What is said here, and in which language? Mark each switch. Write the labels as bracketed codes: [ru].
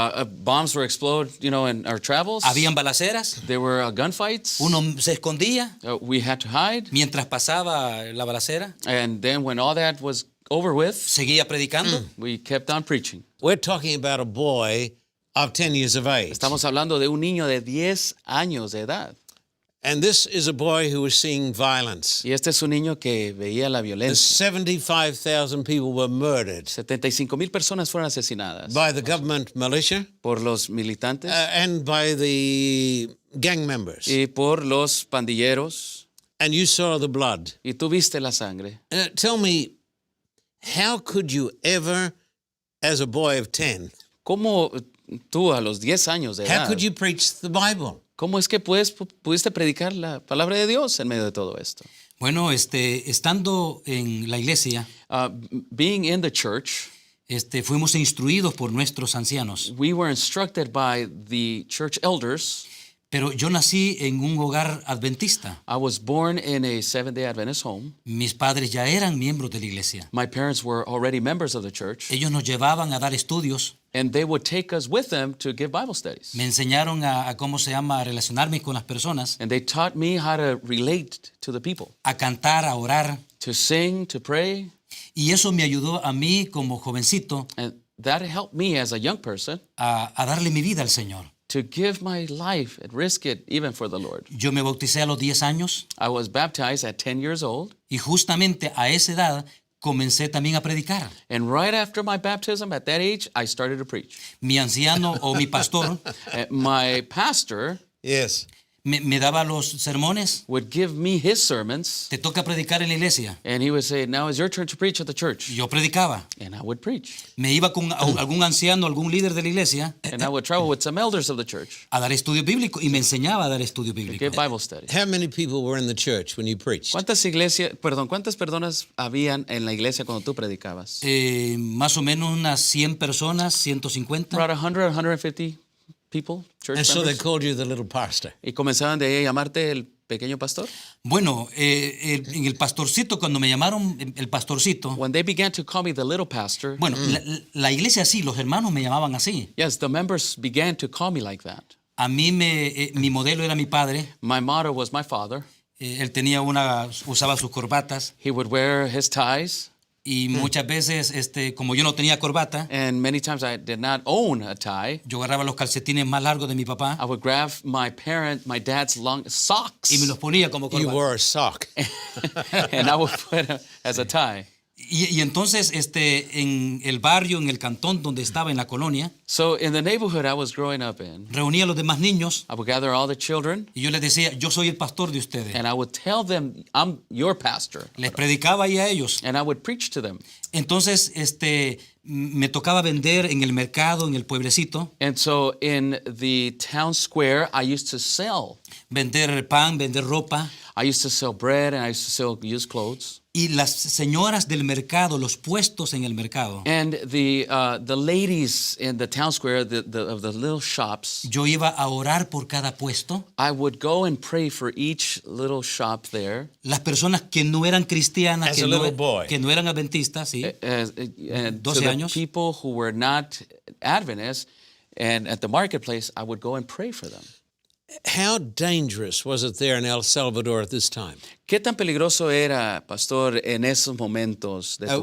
[en] Bombs were exploded, in our travels. [es] Habían balaceras. [en] There were gunfights. [es] Uno se escondía [en] We had to hide. [es] mientras pasaba la balacera. [en] And then when all that was over with, [es] Seguía predicando. [en] we kept on preaching. We're talking about a boy of 10 years of age. [es] Estamos hablando de un niño de 10 años de edad. [en] And this is a boy who was seeing violence. [es] Y este es un niño que veía la violencia. [en] 75,000 people were murdered [es] 75,000 personas fueron asesinadas [en] by the government militia [es] por los militantes [en] and by the gang members. [es] y por los pandilleros. [en] And you saw the blood. [es] Y tú viste la sangre. [en] Tell me, how could you ever, as a boy of 10, [es] ¿Cómo tú a los 10 años de [en] how [es] edad, [en] could you preach the Bible? [es] cómo es que pudiste predicar la palabra de Dios en medio de todo esto? Bueno, estando en la iglesia, [en] Being in the church, [es] fuimos instruidos por nuestros ancianos. [en] we were instructed by the church elders. [es] Pero yo nací en un hogar adventista. [en] I was born in a Seventh-day Adventist home. [es] Mis padres ya eran miembros de la iglesia. [en] My parents were already members of the church. [es] Ellos nos llevaban a dar estudios. [en] And they would take us with them to give Bible studies. [es] Me enseñaron a relacionarme con las personas, [en] And they taught me how to relate to the people, [es] a cantar, a orar. [en] to sing, to pray. [es] Y eso me ayudó a mí como jovencito [en] And that helped me as a young person [es] a darle mi vida al Señor. [en] to give my life and risk it even for the Lord. [es] Yo me bauticé a los 10 años [en] I was baptized at 10 years old. [es] y justamente a esa edad comencé también a predicar. [en] And right after my baptism, at that age, I started to preach. [es] Mi anciano o mi pastor [en] My pastor Yes. [es] me daba los sermones. [en] would give me his sermons, [es] Te toca predicar en la iglesia. [en] and he would say, now it's your turn to preach at the church. [es] Yo predicaba. [en] And I would preach. [es] Me iba con algún anciano, algún líder de la iglesia [en] And I would travel with some elders of the church [es] a dar estudio bíblico y me enseñaba a dar estudio [en] to [es] bíblico. [en] give Bible studies. How many people were in the church when you preached? [es] ¿Cuántas personas habían en la iglesia cuando tú predicabas? Más o menos unas 100 personas, 150. [en] About 150 people, church And so they members. called you the little pastor. [es] Y comenzaban de ahí a llamarte el pequeño pastor. Bueno, en el pastorcito, cuando me llamaron el pastorcito, [en] When they began to call me the little pastor, [es] bueno, la iglesia sí, los hermanos me llamaban así. [en] yes, the members began to call me like that. [es] A mí mi modelo era mi padre. [en] My motto was my father. [es] Él usaba sus corbatas. [en] He would wear his ties. [es] Y muchas veces, como yo no tenía corbata, [en] and many times I did not own a tie, [es] yo agarraba los calcetines más largos de mi papá [en] I would grab my dad's long socks [es] y me los ponía como [en] You [es] corbata. [en] wore a sock. and I would put it as a tie. [es] Y entonces, en el barrio, en el cantón donde estaba, en la colonia, [en] So in the neighborhood I was growing up in, [es] reunía a los demás niños [en] I would gather all the children [es] y yo les decía, yo soy el pastor de ustedes. [en] and I would tell them, I'm your pastor. [es] Les predicaba ahí a ellos. [en] And I would preach to them. [es] Entonces, me tocaba vender en el mercado, en el pueblecito, [en] And so in the town square, I used to sell. [es] vender pan, vender ropa. [en] I used to sell bread and I used to sell used clothes. [es] Y las señoras del mercado, los puestos en el mercado, [en] And the ladies in the town square of the little shops, [es] yo iba a orar por cada puesto. [en] I would go and pray for each little shop there. [es] Las personas que no eran cristianas, [en] As a little boy. [es] que no eran adventistas, ¿sí? [en] And 12 to the [es] años. [en] people who were not Adventists, and at the marketplace, I would go and pray for them. How dangerous was it there in El Salvador at this time? [es] ¿Qué tan peligroso era, pastor, en esos momentos de tu